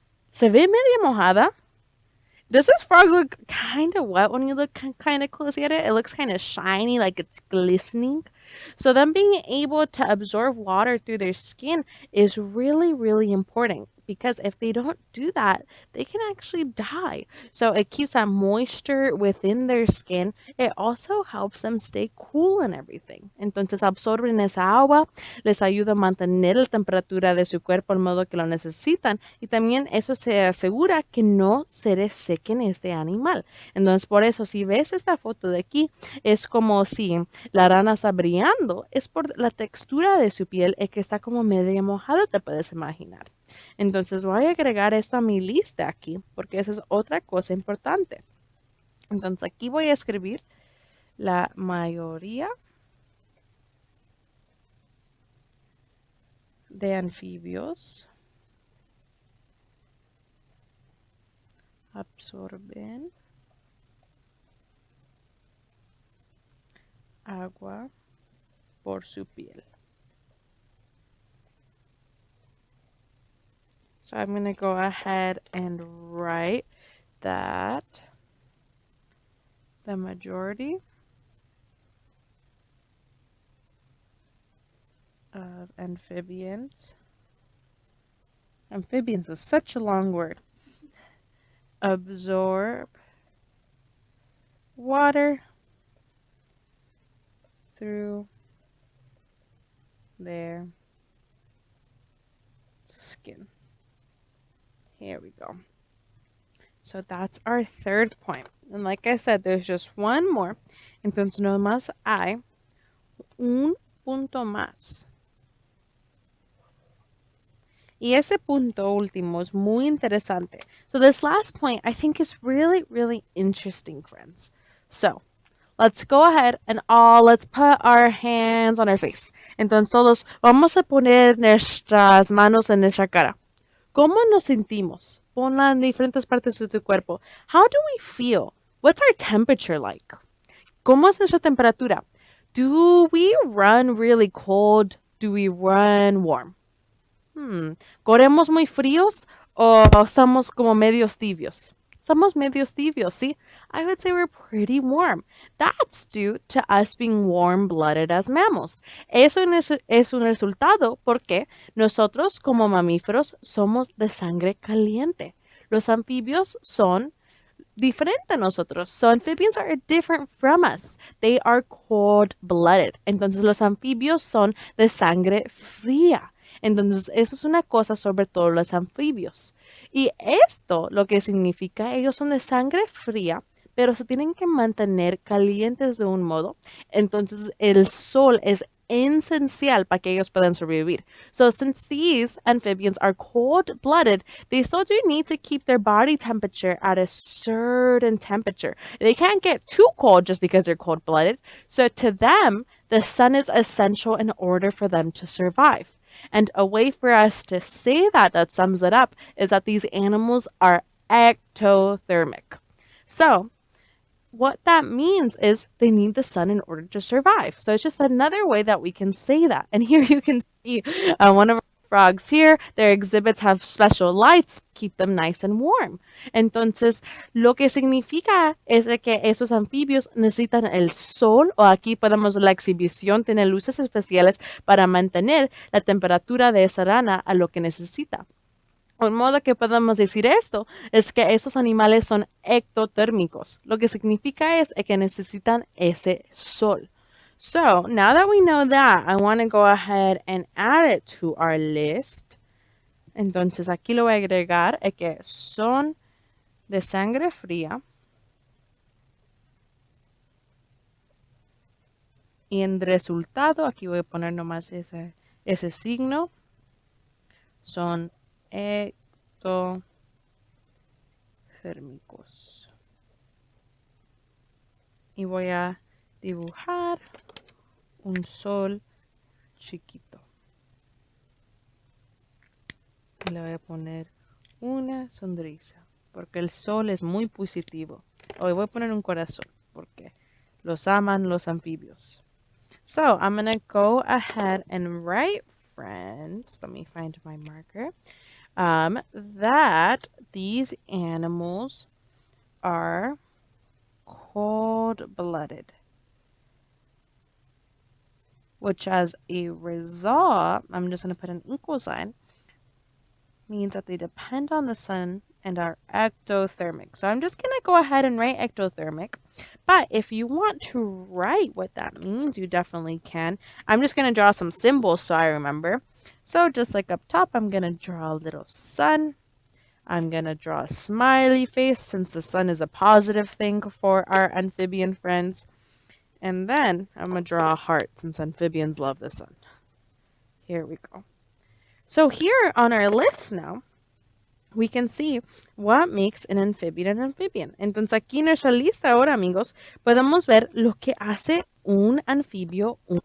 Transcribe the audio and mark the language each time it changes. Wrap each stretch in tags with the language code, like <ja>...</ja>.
<es>¿Se ve media mojada?</es> <en>Does this frog look kind of wet when you look kind of closely at it? It looks kind of shiny, like it's glistening. So them being able to absorb water through their skin is really, really important, because if they don't do that, they can actually die. So it keeps that moisture within their skin. It also helps them stay cool and everything.</en> <es>Entonces absorben esa agua, les ayuda a mantener la temperatura de su cuerpo al modo que lo necesitan, y también eso se asegura que no se resequen este animal. Entonces, por eso, si ves esta foto de aquí, es como si la rana está brillando, es por la textura de su piel, que está como medio mojada, te puedes imaginar. Entonces voy a agregar esto a mi lista aquí, porque esa es otra cosa importante. Entonces aquí voy a escribir la mayoría de anfibios absorben agua por su piel.</es> <en>So I'm going to go ahead and write that the majority of amphibians is such a long word, absorb water through their skin. Here we go. So that's our third point. And like I said, there's just one more.</en> <es>Entonces nomás hay un punto más. Y ese punto último es muy interesante.</es> <en>So this last point I think is really, really interesting, friends. So let's go ahead and let's put our hands on our face.</en> <es>Entonces todos vamos a poner nuestras manos en nuestra cara. ¿Cómo nos sentimos? Ponla en diferentes partes de tu cuerpo.</es> <en>How do we feel? What's our temperature like?</en> <es>¿Cómo es nuestra temperatura?</es> <en>Do we run really cold? Do we run warm?</en> <es>¿Corremos muy fríos o somos como medios tibios? Somos medios tibios, ¿sí?</es> <en>I would say we're pretty warm. That's due to us being warm-blooded as mammals.</en> <es>Eso es un resultado porque nosotros como mamíferos somos de sangre caliente. Los anfibios son diferente a nosotros.</es> <en>So amphibians are different from us. They are cold-blooded.</en> <es>Entonces los anfibios son de sangre fría. Entonces, eso es una cosa sobre todo los anfibios. Y esto lo que significa, ellos son de sangre fría, pero se tienen que mantener calientes de un modo. Entonces, el sol es esencial para que ellos puedan sobrevivir.</es> <en>So, since these amphibians are cold-blooded, they still do need to keep their body temperature at a certain temperature. They can't get too cold just because they're cold-blooded. So, to them, the sun is essential in order for them to survive. And a way for us to say that sums it up is that these animals are ectothermic. So what that means is they need the sun in order to survive. So it's just another way that we can say that. And here you can see one of our frogs here. Their exhibits have special lights, keep them nice and warm.</en> <es>Entonces, lo que significa es de que esos anfibios necesitan el sol, o aquí podemos la exhibición tiene luces especiales para mantener la temperatura de esa rana a lo que necesita. Un modo que podemos decir esto es que esos animales son ectotérmicos. Lo que significa es que necesitan ese sol. So, now that we know that, I want to go ahead and add it to our list. Entonces, aquí lo voy a agregar, que son de sangre fría. Y en resultado, aquí voy a poner nomás ese signo. Son ectotérmicos. Y voy a dibujar un sol chiquito. Y le voy a poner una sonrisa, porque el sol es muy positivo. Hoy voy a poner un corazón, porque los aman los anfibios.</es> <en>So, I'm going to go ahead and write, friends, let me find my marker, that these animals are cold-blooded, which as a result, I'm just going to put an equal sign, means that they depend on the sun and are ectothermic. So I'm just going to go ahead and write ectothermic. But if you want to write what that means, you definitely can. I'm just going to draw some symbols so I remember. So just like up top, I'm going to draw a little sun. I'm going to draw a smiley face since the sun is a positive thing for our amphibian friends. And then I'm going to draw a heart since amphibians love the sun. Here we go. So here on our list now, we can see what makes an amphibian an amphibian.</en> <es>Entonces aquí en nuestra lista ahora, amigos, podemos ver lo que hace un anfibio.</es>